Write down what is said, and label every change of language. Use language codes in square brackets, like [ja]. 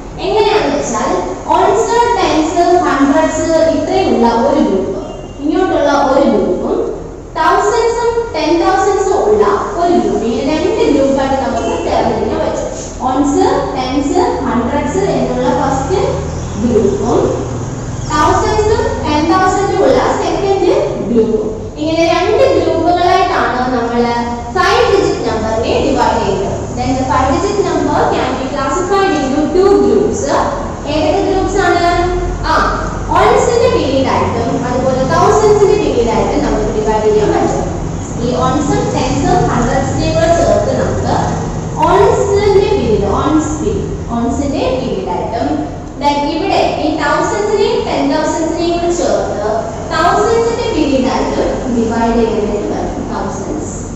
[ml] എങ്ങനെയാണെന്ന് വെച്ചാൽ ons, tense, hundreds ഇത്രയുള്ള ഒരു ഗ്രൂപ്പ്, ഇങ്ങോട്ടുള്ള ഒരു ഗ്രൂപ്പും തൗസൻഡ്സും 10,000s ഉള്ള ഒരു ഗ്രൂപ്പ്, ഇങ്ങനെ രണ്ട് ഗ്രൂപ്പായിട്ട് നമുക്ക് തരംതിരിക്കാൻ പറ്റും. ഓൺസ്, ടെൻസ്, ഹൺഡ്രഡ്സ് എന്നുള്ള ഫസ്റ്റ് ഗ്രൂപ്പും തൗസൻഡ്സും 10,000s ഉള്ള സെക്കൻഡ് ഗ്രൂപ്പും, ഇങ്ങനെ രണ്ട് ഗ്രൂപ്പുകളായിട്ടാണ് നമ്മൾ 5 ഡിജിറ്റ് നമ്പറിനെ ഡിവൈഡ് ചെയ്യുന്നത്. [en] Then the 5 digit number can be classified into two groups. [ml] ഏതൊക്കെ ഗ്രൂപ്പ്സ് ആണ്? ഓൺസിന്റെ പീരീഡ് ആയിട്ടും അതുപോലെ തൗസൻഡ്സിന്റെ പീരീഡ് ആയിട്ടും നമുക്ക് ഡിവൈഡ് ചെയ്യാൻ പറ്റും. ഈ ഓൺസും ടെൻസും ഹൺഡ്രഡ്സിനെ കൂടെ ചേർത്ത് നമുക്ക് ഓൺസിന്റെ പീരീഡ്, ഓൺസിന്റെ പീരീഡ് ആയിട്ടും, ഇവിടെ ഈ തൗസൻഡ്സിനെയും 10,000സിനെയും കൂടെ ചേർത്ത് തൗസൻഡ്സിന്റെ പീരീഡ് ആയിട്ടും ഡിവൈഡ് ചെയ്യേണ്ടി വരും. തൗസൻഡ്സ്.